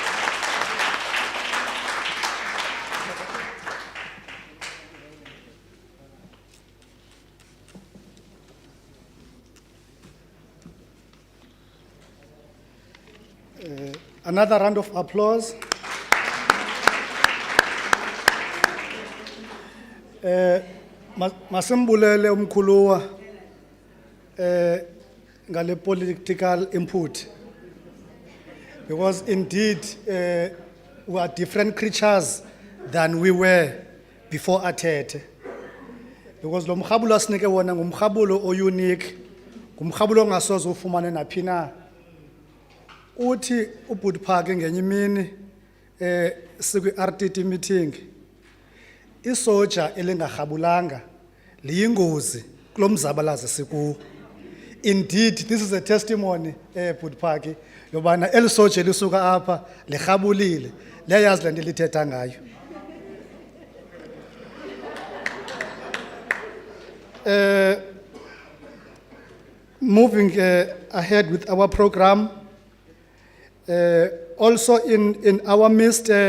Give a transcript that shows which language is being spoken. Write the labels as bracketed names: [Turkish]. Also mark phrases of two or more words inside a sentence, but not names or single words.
[English] Another round of applause. [Xhosa] Masimbulele umkhuluwa ngale [English] political input, because indeed we are different creatures than we were before athethe. [Xhosa] Because lo mkhabulo asinike wona ngumkhabulo o-unique, ngumkhabulo ongasoze ufumane naphi na. Uthi uBhuti Phaka ngenye imini sikwi-RTT meeting, isoja elingarhabulanga liyingozi kulo mzabalazo sikuwo. [English] Indeed, this is a testimony, [Xhosa] Bhuti Phaka, yobana eli soja elisuka apha lirhabulile, liyayazi le nto lithetha ngayo. [English] Moving ahead with our program, also in our midst,